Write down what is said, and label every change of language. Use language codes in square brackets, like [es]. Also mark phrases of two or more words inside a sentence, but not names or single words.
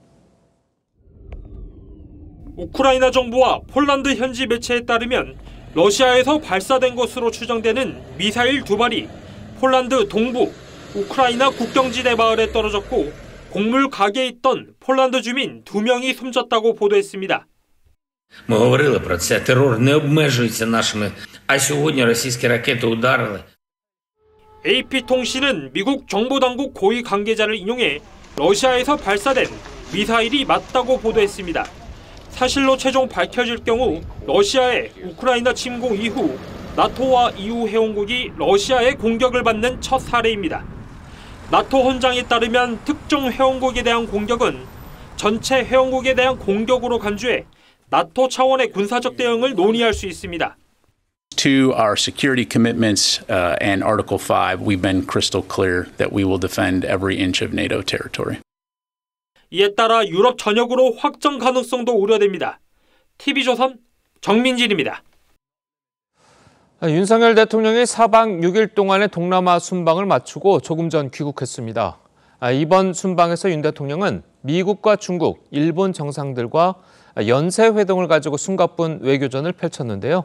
[ko] 우크라이나 정부와 폴란드 현지 매체에 따르면 러시아에서 발사된 것으로 추정되는 미사일 2발이 폴란드 동부 우크라이나 국경지대 마을에 떨어졌고 곡물 가게에 있던 폴란드 주민 2명이 숨졌다고 보도했습니다. [uk] Ми говорили про це. Терор не обмежується нашими, а сьогодні російські ракети ударили. [ko] AP통신은 미국 정보당국 고위 관계자를 인용해 러시아에서 발사된 미사일이 맞다고 보도했습니다. 사실로 최종 밝혀질 경우 러시아의 우크라이나 침공 이후 나토와 EU 회원국이 러시아의 공격을 받는 첫 사례입니다. 나토 헌장에 따르면 특정 회원국에 대한 공격은 전체 회원국에 대한 공격으로 간주해 나토 차원의 군사적 대응을 논의할 수 있습니다. [en] To our security commitments and Article 5, we've been crystal clear that we will defend every inch of NATO territory. [ko] 이에 따라 유럽 전역으로 확정 가능성도 우려됩니다. TV조선 정민진입니다. 윤석열 대통령이 4박 6일 동안의 동남아 순방을 마치고 조금 전 귀국했습니다. 이번 순방에서 윤 대통령은 미국과 중국, 일본 정상들과 연쇄회동을 가지고 숨가쁜 외교전을 펼쳤는데요.